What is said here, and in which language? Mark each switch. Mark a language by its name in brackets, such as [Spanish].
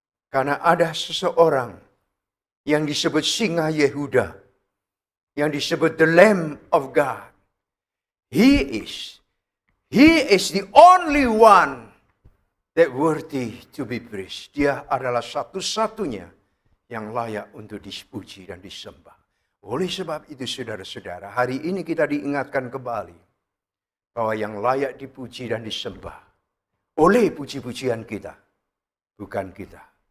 [Indonesian] Karena ada seseorang yang disebut Singa Yehuda, yang disebut the Lamb of God. [English] He is the only one that worthy to be praised. [Indonesian] Dia adalah satu-satunya yang layak untuk dipuji dan disembah. Oleh sebab itu saudara-saudara, hari ini kita diingatkan kembali bahwa yang layak dipuji dan disembah oleh puji-pujian kita, bukan kita.